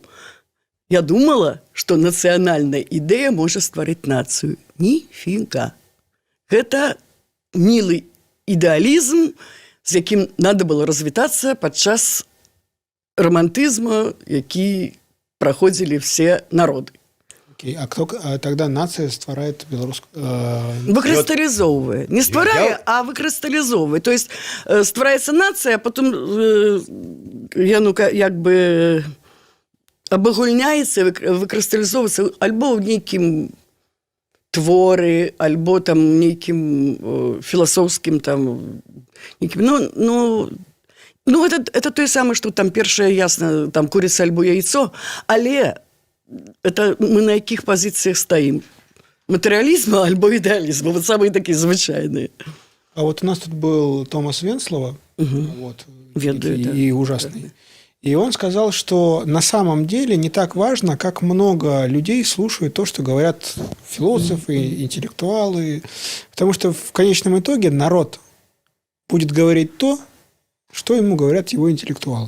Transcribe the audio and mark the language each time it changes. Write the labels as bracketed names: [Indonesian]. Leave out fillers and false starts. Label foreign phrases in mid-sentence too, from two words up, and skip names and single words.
[Belarusian] Я думала, што нацыянальная ідэя можа стварыць нацыю. Ніфіга. Гэта мілы ідэалізм, з якім [Russian] надо было [Belarusian] развітацца падчас романтызму, які праходзілі все народы. [Russian] Окей. А тогда нация стварает белорусскую... [Belarusian] Выкрысталізоўвае. Не стварае, а выкрысталізоўвае. [Russian] То есть [Belarusian] ствараецца нацыя, а потом яно як бы абагульняецца, выкрысталізоўваецца альбо ў нейкім творы, альбо там нейкім філасофскім там нейкім, это тое самае, што там першае ясна, там курыца альбо яйцо, але это мы на якіх пазіцыях стаім? Матэрыялізма альбо ідэалізма, [Russian] вот самые такие звычайные. А вот у нас тут был Томас Венслова, вот, [Belarusian] Ведаю, да. [Russian] и ужасный. И он сказал, что на самом деле не так важно, как много людей слушают то, что говорят философы, интеллектуалы, потому что в конечном итоге народ будет говорить то, что ему говорят его интеллектуалы.